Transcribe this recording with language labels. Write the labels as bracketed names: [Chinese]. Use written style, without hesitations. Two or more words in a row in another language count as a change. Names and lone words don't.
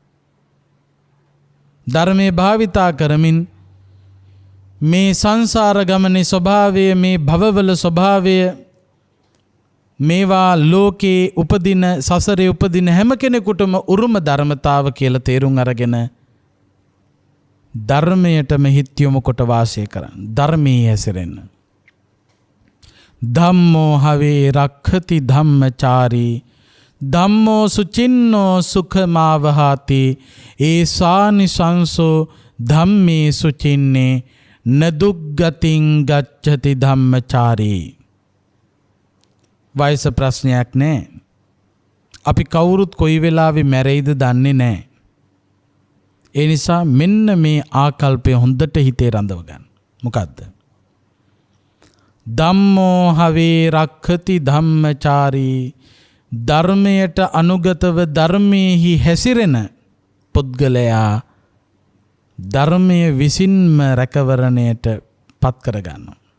[Sinhala] ධර්මයේ භාවිතා කරමින් මේ සංසාර ගමනේ ස්වභාවය, මේ භවවල ස්වභාවය, මේවා ලෝකේ උපදින සසරේ උපදින හැම කෙනෙකුටම උරුම ධර්මතාව කියලා තේරුම් අරගෙන ධර්මයටම හිත යොමු කොට වාසය කරන්න. ධර්මයේ හැසිරෙන්න. [Pali] ධම්මෝ හවේ රක්ඛති ධම්මචාරී ධම්මෝ සුචින්නෝ සුඛමාවහාති ඒසානිසංසෝ ධම්මේ සුචින්නේ නදුග්ගතින් ගච්ඡති ධම්මචාරී. [Sinhala] වයස ප්‍රශ්නයක් නෑ. අපි කවුරුත් කොයි වෙලාවෙ මැරෙයිද දන්නේ නෑ. ඒ නිසා මෙන්න මේ ආකල්පය හොඳට හිතේ රඳව ගන්න. මොකද්ද? [Pali] ධම්මෝ හවේ රක්ඛති ධම්මචාරී [Sinhala] ධර්මයට අනුගතව ධර්මයේහි හැසිරෙන පුද්ගලයා ධර්මයේ විසින්ම රැකවරණයට පත් කරගන්නවා.